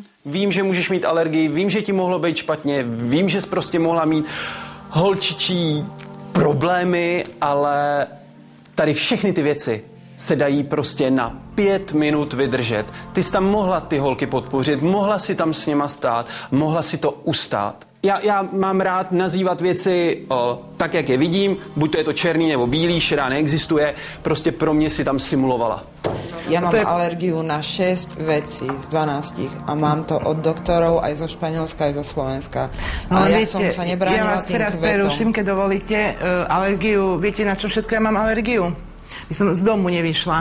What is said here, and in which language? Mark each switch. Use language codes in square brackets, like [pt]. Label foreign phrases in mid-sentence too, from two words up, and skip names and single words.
[cs] Vím, že můžeš mít alergii, vím, že ti mohlo být špatně, vím, že jsi prostě mohla mít holčičí problémy, ale tady všechny ty věci se dají prostě na 5 minut vydržet. Ty jsi tam mohla ty holky podpořit, mohla si tam s nima stát, mohla si to ustát. Já mám rád nazývat věci tak, jak je vidím, buď to je to černý nebo bílý, šedá neexistuje, prostě pro mě si tam simulovala. [sk] Ja mám alergiu na 6 vecí z 12 a mám to od doktorov aj zo Španielska, aj zo Slovenska. Ale ja som sa nebránila tým kvetom. Ja vás teraz preruším, keď dovolíte. Alergiu, viete na čo všetko ja mám alergiu? Ja som z domu nevyšla.